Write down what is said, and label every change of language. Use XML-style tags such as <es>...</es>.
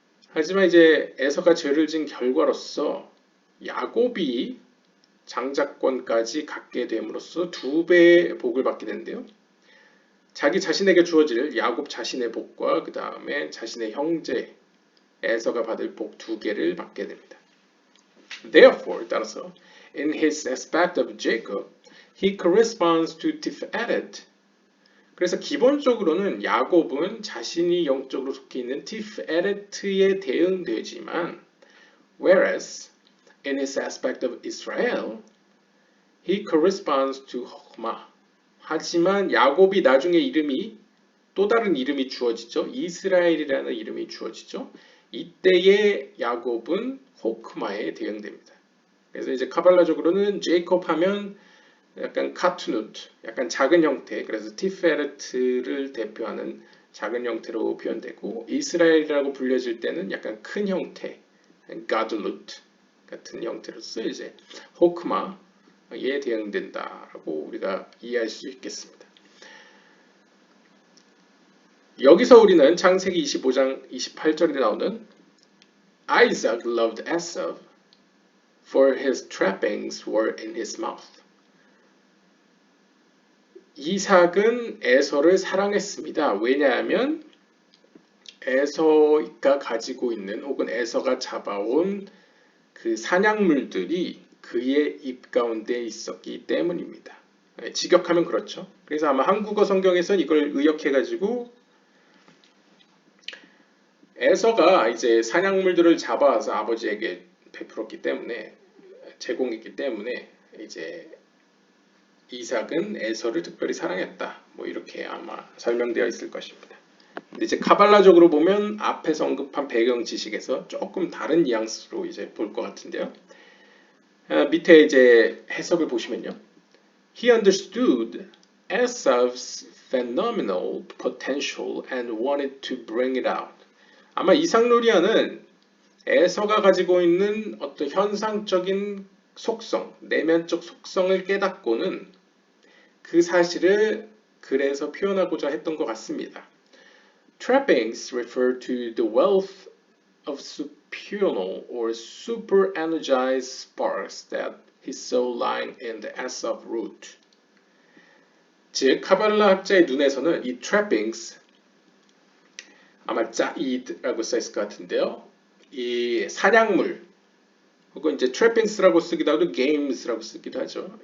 <ko>하지만 이제 에서가 죄를 지은 결과로서 야곱이 장자권까지 갖게 됨으로써 2배의 복을 받게 되는데요. 자기 자신에게 주어질 야곱 자신의 복과 그 다음에 자신의 형제 에서가 받을 복 2개를 받게 됩니다.</ko> <en>Therefore,</en> <ko>따라서</ko> <en>in his aspect of Jacob, he corresponds to Tiferet.</en> <ko>그래서 기본적으로는 야곱은 자신이 영적으로 속해 있는 티프에레트에 대응되지만</ko> <en>whereas in his aspect of Israel, he corresponds to Chokhmah.</en> <ko>하지만 야곱이 나중에 이름이 또 다른 이름이 주어지죠. 이스라엘이라는 이름이 주어지죠. 이때의 야곱은 호크마에 대응됩니다. 그래서 이제 카발라적으로는 제이콥 하면 약간 카투누트, 약간 작은 형태, 그래서 티페레트를 대표하는 작은 형태로 표현되고, 이스라엘이라고 불려질 때는 약간 큰 형태, 가들루트 같은 형태로서 이제 호크마에 대응된다라고 우리가 이해할 수 있겠습니다. 여기서 우리는 창세기 25장 28절에 나오는</ko> <en>Isaac loved Esau, for his trappings were in his mouth.</en> <ko>이삭은 에서를 사랑했습니다. 왜냐하면 에서가 가지고 있는 혹은 에서가 잡아온 그 사냥물들이 그의 입 가운데 있었기 때문입니다. 직역하면 그렇죠. 그래서 아마 한국어 성경에서는 이걸 의역해가지고 에서가 이제 사냥물들을 잡아와서 아버지에게 베풀었기 때문에 제공했기 때문에 이제 이삭은 에서를 특별히 사랑했다. 뭐 이렇게 아마 설명되어 있을 것입니다. 근데 이제 카발라적으로 보면 앞에서 언급한 배경 지식에서 조금 다른 뉘앙스로 이제 볼 것 같은데요. 밑에 이제 해석을 보시면요.</ko> <en>He understood Esau's phenomenal potential and wanted to bring it out.</en> <ko>아마 이삭루리아는 에서가 가지고 있는 어떤 현상적인 속성, 내면적 속성을 깨닫고는 그 사실을 그래서 표현하고자 했던 것 같습니다.</ko> <en>Trappings refer to the wealth of supernal or super energized sparks that he saw lying in the Esau root.</en> <ko>즉, 카발라 학자의 눈에서는 이 trappings, 아마 짜이드라고 써있을 것 같은데요. 이 사냥물, 혹은 이제 trappings라고 쓰기도 하고 games라고 쓰기도 하죠.</ko>